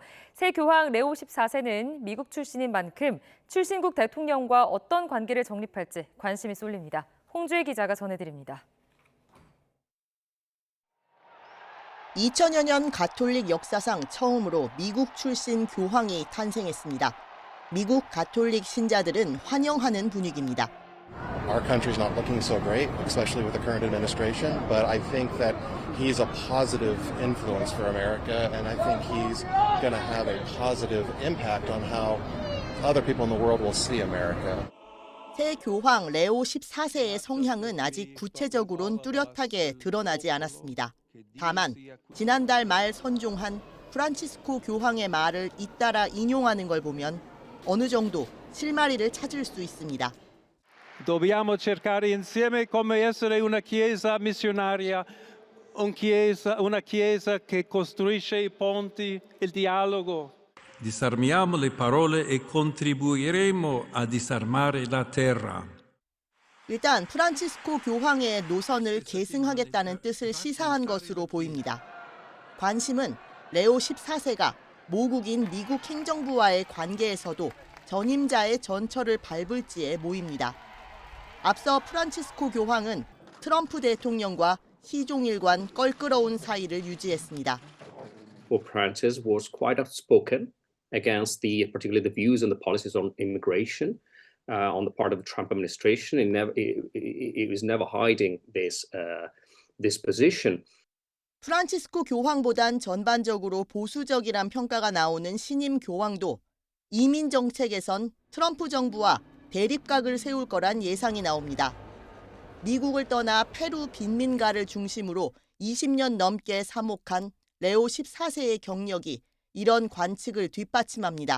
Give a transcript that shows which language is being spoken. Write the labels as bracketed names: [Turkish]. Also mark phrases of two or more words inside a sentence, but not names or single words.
[Korean] 새 교황 레오 14세는 미국 출신인 만큼 출신국 대통령과 어떤 관계를 정립할지 관심이 쏠립니다. 홍주희 기자가 전해드립니다. 2000여 년 가톨릭 역사상 처음으로 미국 출신 교황이 탄생했습니다. 미국 가톨릭 신자들은 환영하는 분위기입니다. [English] Our country's not looking so great, especially with the current administration, but I think that he's a positive influence for America, and I think he's going to have a positive impact on how other people in the world will see America. [Korean] 새 교황 레오 14세의 성향은 아직 구체적으로는 뚜렷하게 드러나지 않았습니다. 다만 지난달 말 선종한 프란치스코 교황의 말을 잇따라 인용하는 걸 보면 어느 정도 실마리를 찾을 수 있습니다. [Italian] Dobbiamo cercare insieme come essere una chiesa missionaria, una chiesa che costruisce i ponti, il dialogo. Disarmiamo le parole e contribuiremo a disarmare la terra. [Korean] 일단 프란치스코 교황의 노선을 계승하겠다는 뜻을 시사한 것으로 보입니다. 관심은 레오 14세가 모국인 미국 행정부와의 관계에서도 전임자의 전철을 밟을지에 모입니다. 앞서 프란치스코 교황은 트럼프 대통령과 시종일관 껄끄러운 사이를 유지했습니다. [English] Pope Francis was quite outspoken against particularly the views and the policies on immigration on the part of the Trump administration. It was never hiding this position. [Korean] 프란치스코 교황보단 전반적으로 보수적이란 평가가 나오는 신임 교황도 이민 정책에선 트럼프 정부와 대립각을 세울 거란 예상이 나옵니다. 미국을 떠나 페루 빈민가를 중심으로 20년 넘게 사목한 레오 14세의 경력이 이런 관측을 뒷받침합니다.